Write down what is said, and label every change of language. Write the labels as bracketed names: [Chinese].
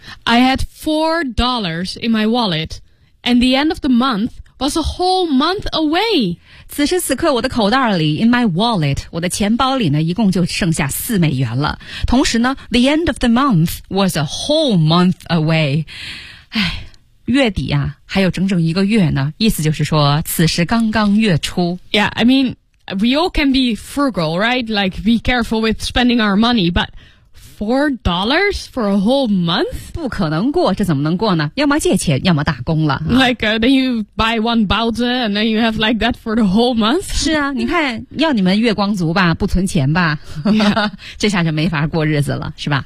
[English] I had $4 in my wallet, and the end of the month was a whole month away. [Chinese] 此时此刻我的口袋里 , [English] in my wallet, [Chinese] 我的钱包里呢一共就剩下$4了。同时呢 [English] ,the end of the month was a whole month away. [Chinese] 唉月底啊还有整整一个月呢意思就是说此时刚刚月初。 [English] Yeah, I mean, we all can be frugal, right? Like, be careful with spending our money, but,$4 for a whole month? [Chinese] 不可能过，这怎么能过呢？要么借钱，要么打工了。 [English] Like, then you buy one Baozi and then you have like that for the whole month? [Chinese] 是啊，你看，要你们月光族吧，不存钱吧。 [English] Yeah. [Chinese] 这下就没法过日子了，是吧？